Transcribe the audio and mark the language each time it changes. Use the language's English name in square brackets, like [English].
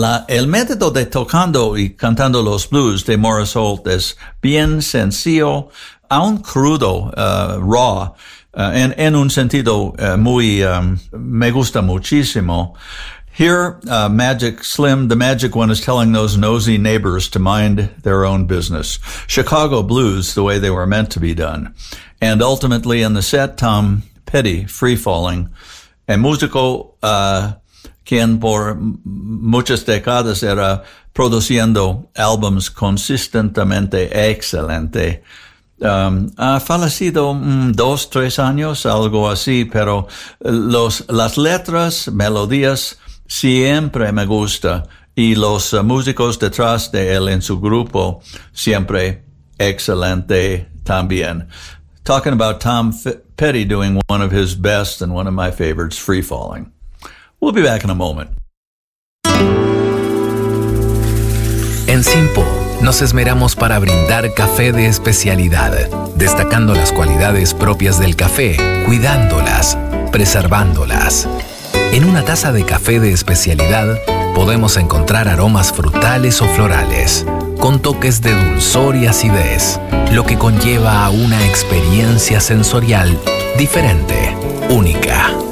[Spanish] el método de tocando y cantando los blues de Morris Holt es bien sencillo, aun crudo, raw, en un sentido muy, me gusta muchísimo. [English] Here, Magic Slim, the magic one, is telling those nosy neighbors to mind their own business. Chicago blues, the way they were meant to be done. And ultimately in the set, Tom Petty, Free Falling. [Spanish] El músico, quien por muchas décadas era produciendo álbumes consistentemente excelente. Ha fallecido 2-3 años, algo así, pero las letras, melodías, siempre me gusta, y los músicos detrás de él en su grupo, siempre excelente también. [English] Talking about Tom Petty doing one of his best and one of my favorites, Free Falling. We'll be back in a moment. [Spanish] En Simpo nos esmeramos para brindar café de especialidad, destacando las cualidades propias del café, cuidándolas, preservándolas. En una taza de café de especialidad podemos encontrar aromas frutales o florales, con toques de dulzor y acidez, lo que conlleva a una experiencia sensorial diferente, única.